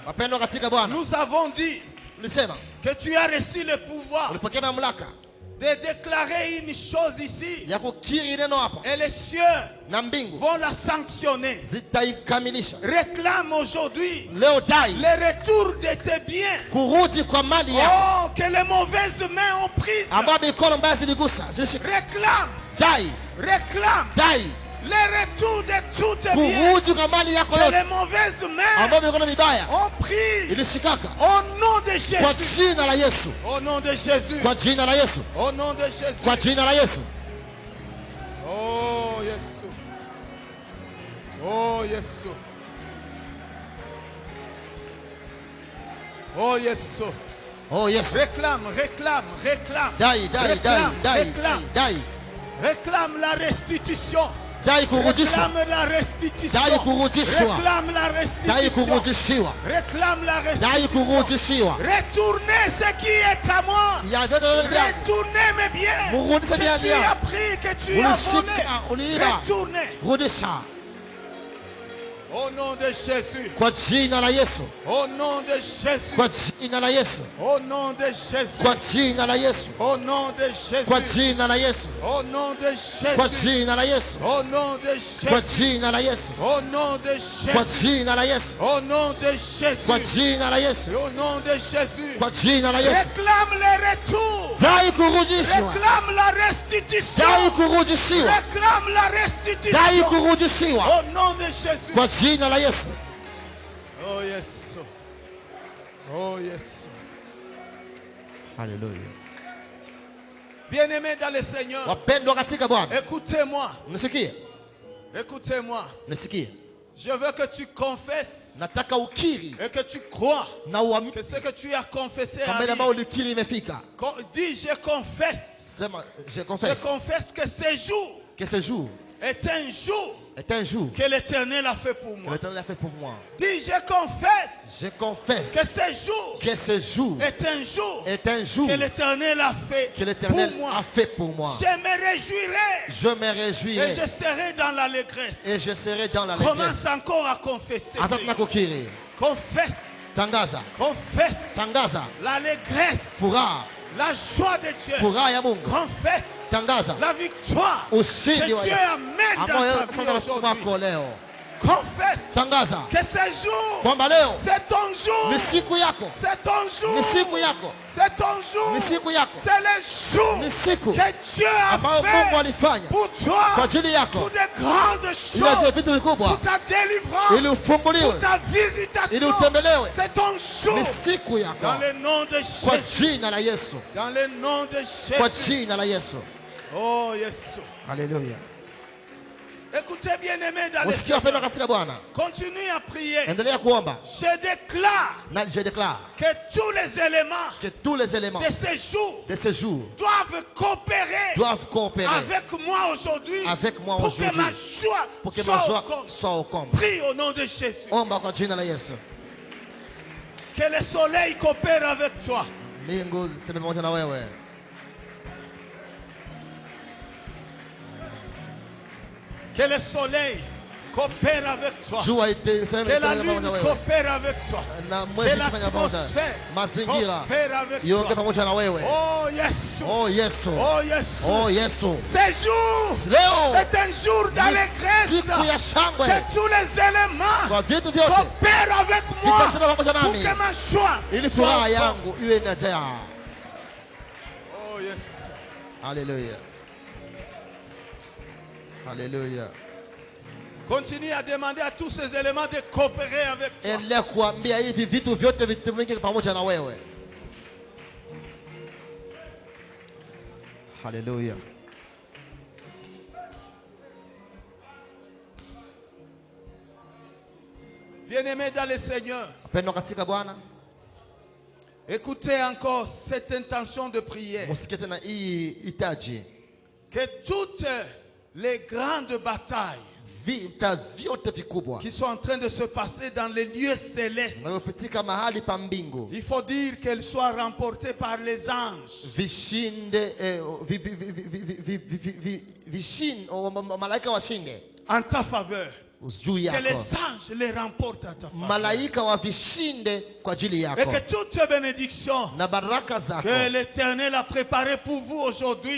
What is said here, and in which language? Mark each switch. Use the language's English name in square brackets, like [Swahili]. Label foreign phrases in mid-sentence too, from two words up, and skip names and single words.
[Swahili] Wapendwa katika Bwana, [French] nous avons dit [Swahili] ulisema [French] que tu as reçu le pouvoir [Swahili] ulipokea mamlaka [French] de déclarer une chose ici [Swahili] ya kukiri neno hapa [French] et les cieux [Swahili] na mbingu [French] vont la sanctionner. [Swahili] zitaikamilisha. [French] Réclame aujourd'hui [Swahili] Leo dai [French] le retour de tes biens. [Swahili] kurudi kwa mali yako [French] Oh, que les mauvaises mains ont prise. [Swahili] ambayo mikono mbaya ziligusa, zilishika. [French] Réclame, [Swahili] Dai, [French] réclame [Swahili] dai [French] le retour de tous tes biens. [Swahili] kurudi kwa mali yako [French] Que les [Swahili] yote [French] mauvaises mains [Swahili] ambayo mikono mibaya [French] ont pris. [Swahili] ilishikaka, [French] Au nom de [Swahili] kwa [French] Jésus. [Swahili] jina la Yesu, [French] Au nom de Jésus. [Swahili] kwa jina la Yesu, [French] Au nom de Jésus. [Swahili] kwa jina la Yesu. Oh Yesu. Oh Yesu. Oh Yesu. Oh Yesu, [French] Réclame, réclame, réclame. [Swahili] dai, dai, dai, [French] Réclame, [Swahili] dai, [French] réclame. [Swahili] dai, [French] Réclame la restitution. [Swahili] dai kurudishwa, [French] Réclame la restitution. [Swahili] dai kurudishwa, [French] Réclame la [Swahili] dai [French] restitution. [Swahili] kurudishiwa, [French] Réclame la [Swahili] dai [French] restitution. [Swahili] kurudishiwa. [French] Retournez ce qui est à moi. [Swahili] Ya vyote vyangu [French] Retournez mes biens. [Swahili] murudishe [French] Que [Swahili] vya [French] tu as [Swahili] vyangu, [French] pris, que tu as volé. [Swahili] ulishika, uliiba, [French] Retournez. [Swahili] rudisha [French] Au nom de Jésus. [Swahili] kwa jina la Yesu, [French] Au nom de Jésus. [Swahili] kwa jina la Yesu, [French] Au nom de Jésus. [Swahili] kwa jina la Yesu, [French] Au nom de Jésus. [Swahili] kwa jina la Yesu, [French] Au nom de [Swahili] kwa [French] Jésus. [Swahili] jina la Yesu, [French] Au nom de [Swahili] kwa [French] Jésus. [Swahili] jina la Yesu, [French] Au nom de [Swahili] kwa [French] Jésus. [Swahili] jina la Yesu, [French] Au nom de [Swahili] kwa [French] Jésus. [Swahili] jina la Yesu, [French] Au nom de Jésus. [Swahili] kwa jina la Yesu. [French] Réclame le retour. [Swahili] Dai kurudishwa, [French] Réclame la restitution. [Swahili] dai kurudishiwa, [French] Réclame la [Swahili] dai [French] restitution. [Swahili] kurudishiwa [French] Au nom de Jésus. [Swahili] kwa jina la Yesu. [English] Oh yes. Oh yes. [Swahili] Haleluya. [French] Bien-aimés dans le Seigneur, [Swahili] Wapendwa katika Bwana, [French] écoutez-moi. [Swahili] nisikie, [French] Écoutez-moi. [Swahili] nisikie. [French] Je veux que tu confesses [Swahili] Nataka ukiri [French] et que tu crois [Swahili] na uamini [French] que ce que tu as confessé [Swahili] kwamba ile ambayo [French] arrive. [Swahili] ulikiri imefika. [French] Dis, je confesse. [Swahili] Sema, je [French] Je confesse confesse que ce jour que ce jour est un jour est un jour que l'Éternel a fait pour que moi. l'Éternel a fait pour moi. Dis, je confesse Je confesse que ce jour que ce jour est un jour est un jour que l'Éternel a fait que pour l'Éternel moi. a fait pour moi. Je me réjouirai Je me et réjouirai je serai dans l'allégresse. et je serai dans la régresse. Commence encore à confesser. [Swahili] Asante na kukiri. [French] Confesse, [Swahili] Tangaza, [French] confesse [Swahili] tangaza [French] l'allégresse, [Swahili] furaha, [French] la joie de Dieu. [Swahili] furaha ya Mungu. [French] Confesse [Swahili] Tangaza [French] la victoire que [Swahili] ushindi wa [French] Dieu [Swahili] Yesu [French] amène dans [Swahili] ambao [French] ta [Swahili] Yesu [French] vie [Swahili] anafanya [French] aujourd'hui. [Swahili] kwako leo. [French] Confesse [Swahili] Tangaza [French] que ce jour, [Swahili] kwamba leo [French] c'est ton jour. [Swahili] ni siku yako, [French] C'est ton jour. [Swahili] ni siku yako, [French] C'est ton jour. [Swahili] ni siku yako, [French] C'est le jour [Swahili] ni siku [French] que Dieu a [Swahili] ambayo Mungu [French] fait [Swahili] alifanya [French] pour [Swahili] kwa [French] toi, [Swahili] ajili yako [French] pour de grandes [Swahili] ili ajue [French] choses, [Swahili] vitu vikubwa, [French] pour ta délivrance, [Swahili] ili ufunguliwe, [French] pour ta [Swahili] ili [French] visitation. [Swahili] utembelewe. [French] C'est ton jour. [Swahili] Ni siku yako [French] Dans le nom de [Swahili] kwa [French] Jésus. [Swahili] jina la Yesu, [French] Dans le nom de [Swahili] kwa [French] Jésus. [Swahili] jina la Yesu. Oh Yesu. Haleluya. [French] Écoutez bien-aimés dans le [Swahili] Usikie wapendwa [French] Seigneur. [Swahili] katika Bwana. [French] Continue à prier. [Swahili] Endelea kuomba. [French] Je déclare Na je déclare que tous les éléments que tous les éléments de ce jour de ce jour doivent coopérer doivent coopérer avec moi aujourd'hui avec moi pour que aujourd'hui. ma joie Pour que ma soit joie au comble. soit au comble. Prie au nom de Jésus. [Swahili] Omba kwa jina la Yesu. [French] Que le soleil coopère avec toi. [Swahili] Mbingu zitembee pamoja na wewe. [French] Que le soleil coopère avec toi. [Swahili] Jua itembee [French] Que la [Swahili] pamoja [French] lune [Swahili] na wewe. [French] coopère avec toi. [Swahili] Na [French] Que [Swahili] mwezi kufanya pamoja. [French] l'atmosphère [Swahili] Mazingira [French] coopère avec [Swahili] yonge [French] toi. [Swahili] pamoja na wewe. Oh Yesu. Oh Yesu. Oh Yesu. Oh Yesu. [French] Ce jour, [Swahili] Leo [French] c'est un jour d'allégresse. [Swahili] siku ya shangwe [French] Que tous les éléments [Swahili] kwa vitu vyote [French] coopèrent avec moi [Swahili] vitatenda pamoja [French] pour [Swahili] nami [French] que ma joie [Swahili] ili [French] soit [Swahili] furaha [French] au comble. [Swahili] yangu iwe inajaa. [English] Oh yes. [Swahili] Haleluya. Haleluya. [French] Continue à demander à tous ces éléments de coopérer avec toi. [Swahili] Endelea kuambia hivi vitu vyote vitumike pamoja na wewe. Haleluya. [French] Bien-aimés dans le Seigneur, [Swahili] Wapendwa katika Bwana, [French] écoutez encore cette intention de prière. [Swahili] musikie tena hii hitaji. [French] Que toutes les grandes batailles [Swahili] Vita vyote vikubwa [French] qui sont en train de se passer dans les lieux célestes, [Swahili] vinavyopitika mahali pa mbingu [French] il faut dire qu'elles soient remportées par les anges. [Swahili] vishinde, malaika washinde [French] En ta faveur. [Swahili] juu [French] Que [Swahili] yako, [French] les anges les remportent à ta faveur. [Swahili] malaika wavishinde kwa ajili [French] Et [Swahili] yako, [French] que toutes ces bénédictions [Swahili] na baraka zako [French] que l'Éternel a préparées pour vous aujourd'hui